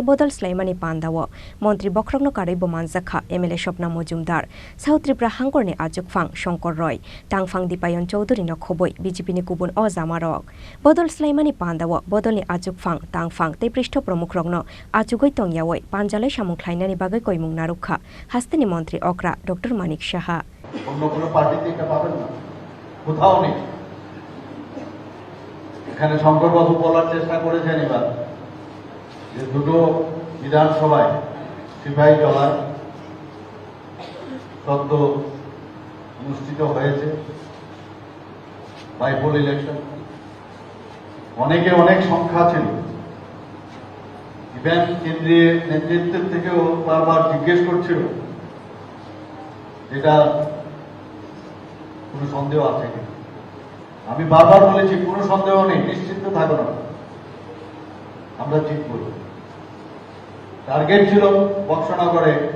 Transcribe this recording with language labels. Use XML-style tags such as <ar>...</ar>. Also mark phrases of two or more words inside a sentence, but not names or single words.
<trp>Bodol Slaimani Pandawo Montri Bokrogno Karibo Manzakha MLA Shopna Mojumdar South Tripura Hangorni Ajuk Fang Shankar Roy Tangfang Dipayon Chaudhuri no Khoboi BJP ni Kubun o Zamarok Bodol Slaimani Pandawo Bodolni Ajuk Fang Tangfang te Prishto Promukrogno Ajugoi Tongyawoi Panjale Shamukhlainani Bagai Koimung Narukha Hastani Mantri Okra Dr. Manik Saha</trp> <bn>এখানে শঙ্করবাবু বলার চেষ্টা করেছেন এবার যে দুটো বিধানসভায় সিপাহী জলায় সদ্য অনুষ্ঠিত হয়েছে</bn> <en>bypoll election</en> <bn>অনেকে অনেক সংখ্যা ছিল ইভেন কেন্দ্রীয় নেতৃত্বের থেকেও বারবার জিজ্ঞেস করছিল এটা কোনো সন্দেহ আছে কিনা আমি বারবার বলেছি কোনো সন্দেহ নেই নিশ্চিন্ত থাকো না আমরা জিতব টার্গেট ছিল বক্সনগরে</bn>